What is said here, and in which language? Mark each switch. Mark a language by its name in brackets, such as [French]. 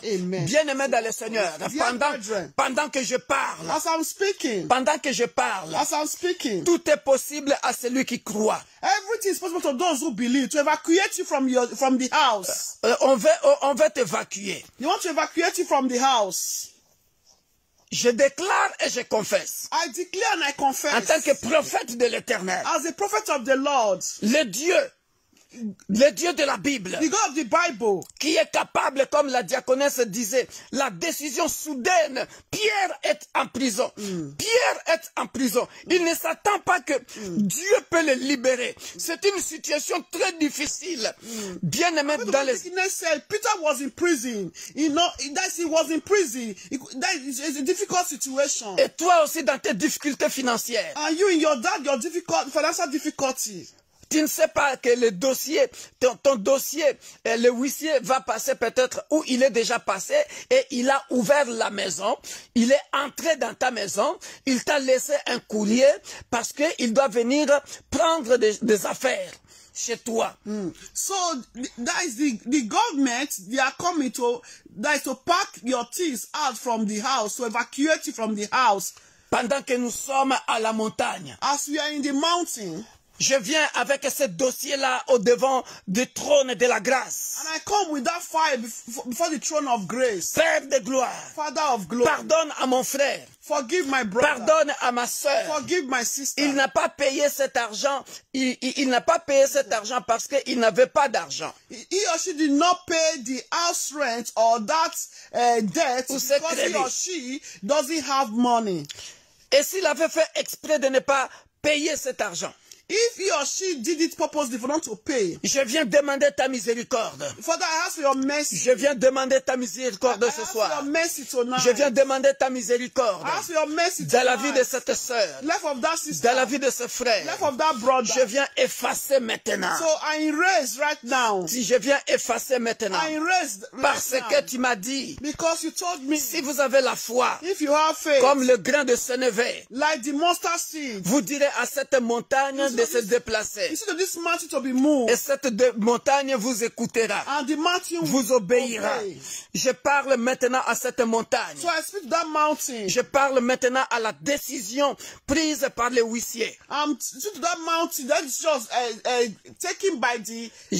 [French] Bien-aimé dans le Seigneur, pendant que je parle, [English] as I'm speaking, [French] pendant que je parle, [English] as I'm speaking, [French] tout est possible à celui qui croit. [English] Everything is possible to those who believe, to evacuate you from the house. [French] On veut t'évacuer. [English] You want to evacuate you from the house. [French] Je déclare et je confesse. [English] I declare and I confess. [French] En tant que prophète de l'Éternel. [English] As a prophet of the Lord. [French] Le Dieu de la Bible, [English] the God of the Bible, [French] qui est capable, comme la diaconesse disait, la décision soudaine. Pierre est en prison. Pierre est en prison. Il ne s'attend pas que Dieu peut le libérer. C'est une situation très difficile. Bien aimé dans les... [English] Peter was in prison. He was in prison. That is a difficult situation. [French] Et toi aussi dans tes difficultés financières. [English] And you in your financial difficulty. [French] Tu ne sais pas que le dossier, ton dossier, le huissier va passer peut-être où il est déjà passé et il a ouvert la maison, il est entré dans ta maison, il t'a laissé un courrier parce qu'il doit venir prendre des affaires chez toi. [English] So that is the government, they are coming to pack your things out from the house, to evacuate you from the house. [French] Pendant que nous sommes à la montagne. [English] As we are in the mountain. [French] Je viens avec ce dossier-là au devant du trône de la grâce. [English] And I come with that fire before the throne of grace. [French] Père de gloire. [English] Father of glory. [French] Pardonne à mon frère. [English] Forgive my brother. [French] Pardonne à ma sœur. [English] Forgive my sister. [French] Il n'a pas payé cet argent. Il n'a pas payé cet argent parce qu'il n'avait pas d'argent. [English] He or she did not pay the house rent or that debt because he or she doesn't have money. [French] Et s'il avait fait exprès de ne pas payer cet argent, [English] if he or she did it purposely for not to pay, [French] je viens demander ta miséricorde. [English] Father, I ask for your mercy. [French] Je viens demander ta miséricorde ce soir. [English] I ask for your mercy tonight. [French] Je viens demander ta miséricorde. [English] I ask for your mercy [French] dans la vie de cette sœur, [English] life of that sister, [French] dans la vie de ce frère, [English] life of that brother. [French] Je viens effacer maintenant. [English] So I erase right now. [French] Si je viens effacer maintenant, [English] I erase [French] parce que tu m'as dit, [English] because you told me, [French] si vous avez la foi, [English] if you have faith, [French] comme le grain de sénévé, [English] like the mustard seed, [French] vous direz à cette montagne de se déplacer. [English] This mountain to be moved. [French] Et cette montagne vous écoutera, [English] and the mountain [French] vous obéira. Je parle maintenant à cette montagne. [English] So I speak to that mountain. [French] Je parle maintenant à la décision prise par les huissiers. [English] To that mountain that is just taken by the.